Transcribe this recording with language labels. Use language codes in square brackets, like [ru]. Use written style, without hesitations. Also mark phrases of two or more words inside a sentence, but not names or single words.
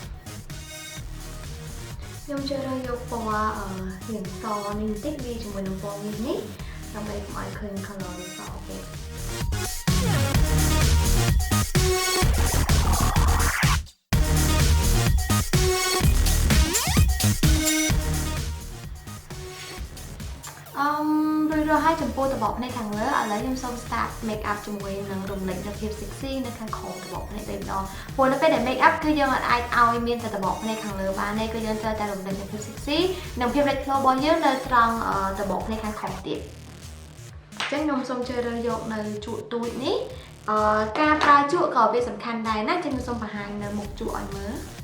[km] ខ្ញុំជ្រើសរើសយកពណ៌រាងសនេះបន្តិចវាជាមួយនឹងពណ៌មាសនេះដើម្បីកុំឲ្យឃើញ color វាសពេករួចរាល់ហើយចំពោះតបភ្នែក ខាងលើឥឡូវខ្ញុំសូម [en] start make up [km] ជាមួយនឹងរំលេចនូវភាព sexy នៅខាងក្រោមតបភ្នែកតែម្ដងព្រោះនៅពេលដែល [en] make up [km] គឺយើងអាចឲ្យមានតែតបភ្នែកខាងលើបានទេគឺយើងត្រូវតែរំលេចនូវភាព sexy និងភាពលេចធ្លោរបស់យើងនៅត្រង់តបភ្នែកខាងក្រោមទៀតអញ្ចឹងខ្ញុំសូមជ្រើសរើសយកនៅជក់ទូចនេះការប្រើជក់ក៏វាសំខាន់ដែរណាអញ្ចឹងខ្ញុំសូមបង្ហាញនៅមុខជក់ឲ្យមើល